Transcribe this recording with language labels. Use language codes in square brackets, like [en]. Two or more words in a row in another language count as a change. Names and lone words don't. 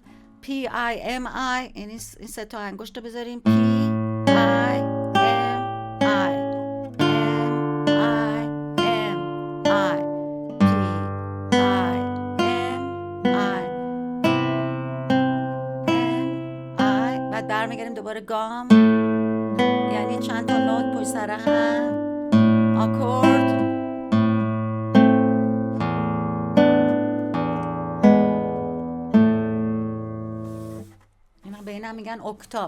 [fa] P I M I، یعنی این سه تا انگشت رو بذاریم P I M I M I M I P I M I M I. بعد برمیگردیم دوباره گام، یعنی چند تا نوت پشت سر هم، آکورد. به اینم میگن اکتاو.